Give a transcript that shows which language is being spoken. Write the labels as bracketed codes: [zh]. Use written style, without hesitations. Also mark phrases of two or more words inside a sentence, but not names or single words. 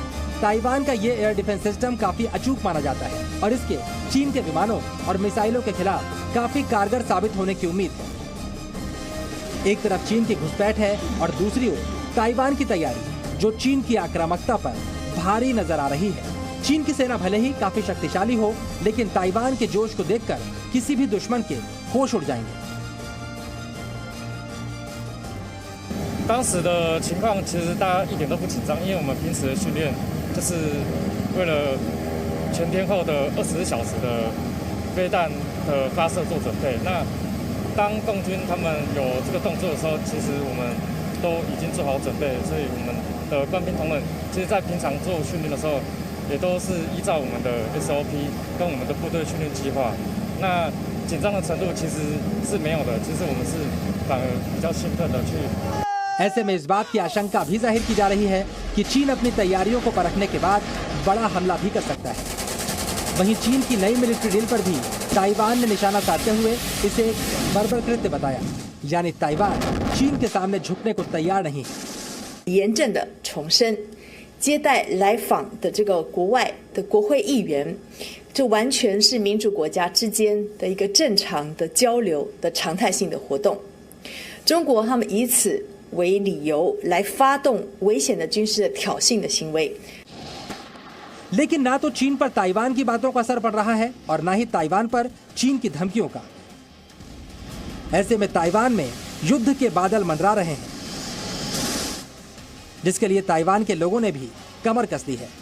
[hi] ताइवान का ये [en] air defense system [hi] काफी अचूक माना जाता है और इसके चीन के विमानों और मिसाइलों के खिलाफ काफी कारगर साबित होने की उम्मीद है। एक तरफ चीन की घुसपैठ है और दूसरी ओर ताइवान की तैयारी, जो चीन की आक्रामकता पर भारी नजर आ रही है। चीन की सेना भले ही काफी शक्तिशाली हो, लेकिन ताइवान के जोश को देखकर किसी भी दुश्मन के होश उड़ जाएंगे। [zh] 当时的情况其实大家一点都不紧张，因为我们平时的训练就是为了全天候的24小时的飞弹的发射做准备。那当共军他们有这个动作的时候，其实我们都已经做好准备，所以我们的官兵同仁其实在平常做训练的时候，也都是依照我们的 SOP 跟我们的部队训练计划。那紧张的程度其实是没有的，其实我们是反而比较兴奋的去。 [hi] ऐसे में इस बात की आशंका भी जाहिर की जा रही है कि चीन अपनी तैयारियों को परखने के बाद बड़ा हमला भी कर सकता है। वहीं चीन की नई [en] military drill [hi] पर भी ताइवान ने निशाना साधते हुए इसे एक बर्बर कृत्य बताया, यानी ताइवान चीन के सामने झुकने को तैयार नहीं है। [zh] 严正的重申，接待来访的这个国外的国会议员，这完全是民主国家之间的一个正常的交流的常态性的活动。中国他们以此 为理由来发动危险的军事的挑衅的行为。 [hi] लेकिन ना तो चीन पर ताइवान की बातों का असर पड़ रहा है और ना ही ताइवान पर चीन की धमकियों का। ऐसे में ताइवान में युद्ध के बादल मंडरा रहे हैं, जिसके लिए ताइवान के लोगों ने भी कमर कस ली है।